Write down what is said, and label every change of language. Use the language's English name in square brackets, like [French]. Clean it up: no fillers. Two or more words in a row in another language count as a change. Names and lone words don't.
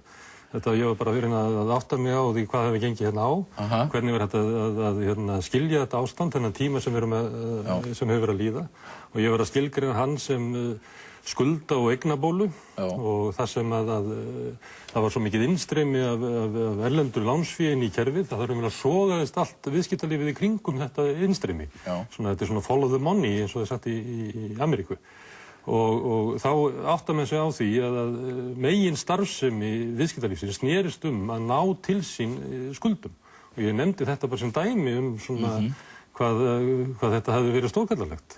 [Icelandic] Ég var bara verið að átta mig á því hvað hefur gengið hérna á, hvernig var þetta að skilja þetta ástand, þennan tíma sem hefur verið að líða og ég var að skilgreina hann sem skulda- og eignabólu og það sem það var svo mikið innstreymi af erlendur lánsfé inn í kerfið, það þarf að sogaðist allt viðskiptalífið í kringum þetta innstreymi. Þetta er svona [English] follow the money [Icelandic] eins og það er sagt í Ameríku. Og þá áttar menn sig á því að megin starfsemi viðskiptalífsins snerist að ná til sín skuldum. Og ég nefndi þetta bara sem dæmi svona hvað þetta hefði verið stórkallarlegt.